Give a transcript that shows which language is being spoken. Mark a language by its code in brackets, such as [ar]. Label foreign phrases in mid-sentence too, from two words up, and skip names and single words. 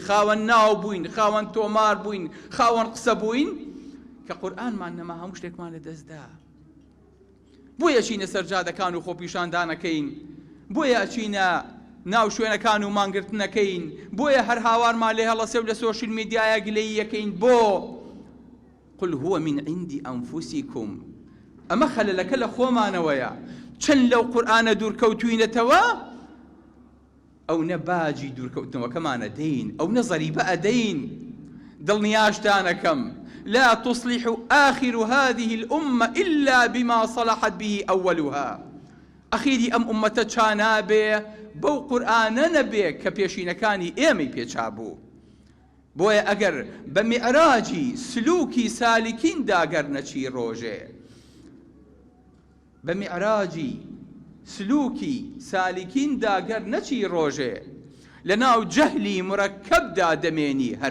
[ckb] خاوەن ناو بووین خاوەن تۆمار بووین خاوەن قسە بووین کە قورئانمان نەما هەموو شتێکمان لە دەستدا بۆیە چینە سەرجادەکان و خۆپیشاندانەکەین بۆیە چینە ناو شوێنەکان و مانگرتنەکەین بۆیە هەر هاوارمان لێ هەڵەسێ و لە سۆشیل میدیایە گلەی یەکەین بۆ قل [ar] هو من عندي أنفسكم [ckb] ئەمە خەلەلەکە لە خۆمانەوەیە چەند لەو قورئانە دوورکەوتوینەتەوە ئەو نە باجی دوورکەوتنەوەکەمانە دەین ئەو نە زەریبە ئەدەین دڵنیاشتانەکەم [ar] لا تصلح آخر هذه الأمة إلا بما صلحت به أولها [ckb] ئەخیری ئەم ئومەتە چانابێ بەو قورئانە نەبێ کە پێشینەکانی ئێمەی پێچابوو بۆیە ئەگەر بە میعراجی سلووکی سالکین داگەر نەچی ڕۆژێ بە میعراجی سلووکی سالکین داگەر نەچی ڕۆژێ لە ناو جەهلی مڕەکەبدا دەمێنی هەر